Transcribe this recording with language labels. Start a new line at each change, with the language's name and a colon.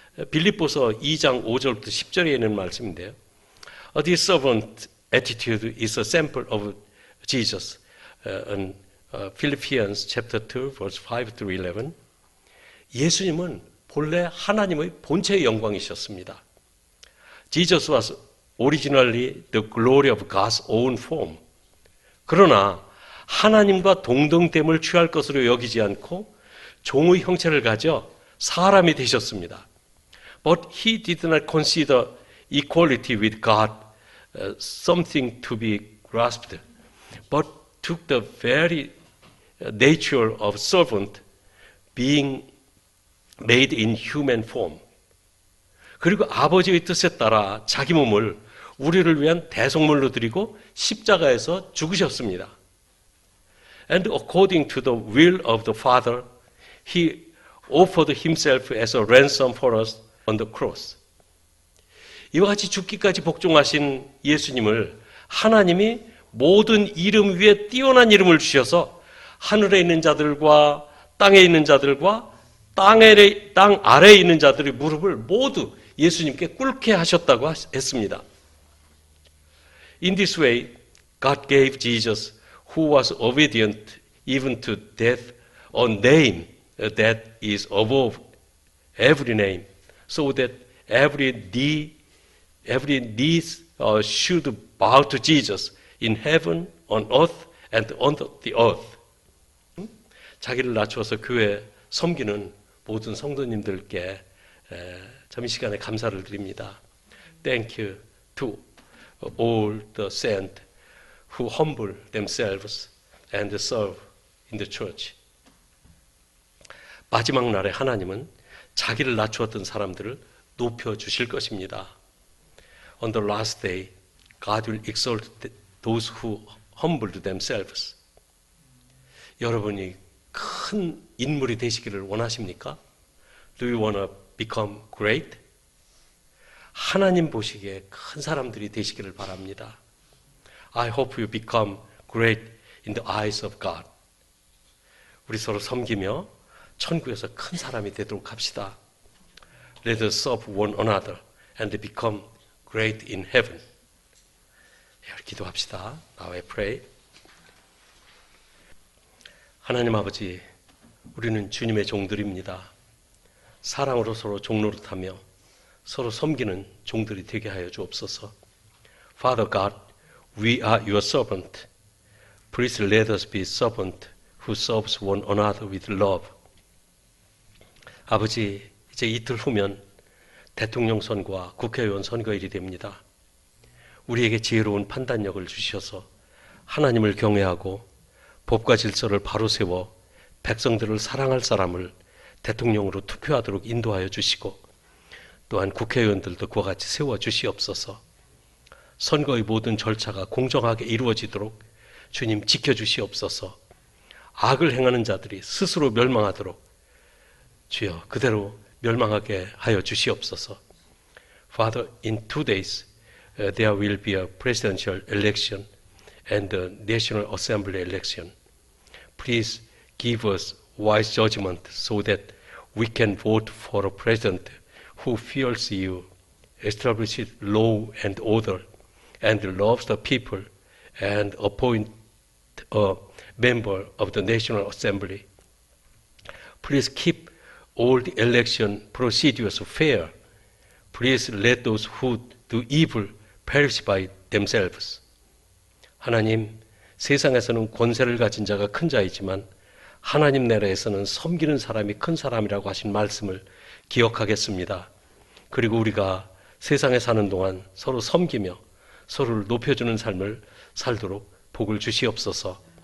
Korean: 빌립보서 2장 5절부터 10절에 있는 말씀인데요.
English: This servant attitude is a sample of Jesus. In Philippians chapter 2, verse 5 through 11.
Korean: 예수님은 본래 하나님의 본체의 영광이셨습니다.
English: Jesus was originally the glory of God's own form.
Korean: 그러나 하나님과 동등됨을 취할 것으로 여기지 않고 종의 형체를 가져 사람이 되셨습니다.
English: But he did not consider equality with God something to be grasped, but took the very nature of servant, being made in human form.
Korean: 그리고 아버지의 뜻에 따라 자기 몸을 우리를 위한 대속물로 드리고 십자가에서 죽으셨습니다.
English: And according to the will of the Father, he offered himself as a ransom for us on the cross.
Korean: 이와 같이 죽기까지 복종하신 예수님을 하나님이 모든 이름 위에 뛰어난 이름을 주셔서 하늘에 있는 자들과 땅에 있는 자들과 땅 아래에 있는 자들의 무릎을 모두 예수님께 꿇게 하셨다고 했습니다.
English: In this way, God gave Jesus, who was obedient even to death, a name that is above every name, so that every knee should bow to Jesus in heaven, on earth, and on the earth.
Korean: 자기를 낮추어서 교회 섬기는 모든 성도님들께 참 이 시간에 감사를 드립니다.
English: Thank you to all the saints who humble themselves and serve in the church.
Korean: 마지막 날에 하나님은 자기를 낮추었던 사람들을 높여주실 것입니다.
English: On the last day, God will exalt those who humbled themselves.
Korean: 여러분이 큰 인물이 되시기를 원하십니까?
English: Do you want to become great?
Korean: 하나님 보시기에 큰 사람들이 되시기를 바랍니다.
English: I hope you become great in the eyes of God.
Korean: 우리 서로 섬기며 천국에서 큰 사람이 되도록 합시다.
English: Let us serve one another and become great in heaven.
Korean: 기도합시다.
English: Now I pray.
Korean: 하나님 아버지, 우리는 주님의 종들입니다. 사랑으로 서로 종노릇하며 서로 섬기는 종들이 되게 하여 주옵소서.
English: Father God, we are your servant. Please let us be servant who serves one another with love.
Korean: 아버지, 이제 이틀 후면 대통령 선거와 국회의원 선거일이 됩니다. 우리에게 지혜로운 판단력을 주셔서 하나님을 경외하고 법과 질서를 바로 세워 백성들을 사랑할 사람을 대통령으로 투표하도록 인도하여 주시고 또한 국회의원들도 그와 같이 세워 주시옵소서. 선거의 모든 절차가 공정하게 이루어지도록 주님 지켜주시옵소서. 악을 행하는 자들이 스스로 멸망하도록 주여 그대로 멸망하게 하여 주시옵소서.
English: Father, in 2 days there will be a presidential election and a National Assembly election. Please give us wise judgment so that we can vote for a president who fears you, establishes law and order, and loves the people, and appoint a member of the National Assembly. Please keep all the election procedures fair. Please let those who do evil perish by themselves.
Korean: 하나님, 세상에서는 권세를 가진 자가 큰 자이지만 하나님 나라에서는 섬기는 사람이 큰 사람이라고 하신 말씀을 기억하겠습니다. 그리고 우리가 세상에 사는 동안 서로 섬기며 서로를 높여주는 삶을 살도록 복을 주시옵소서.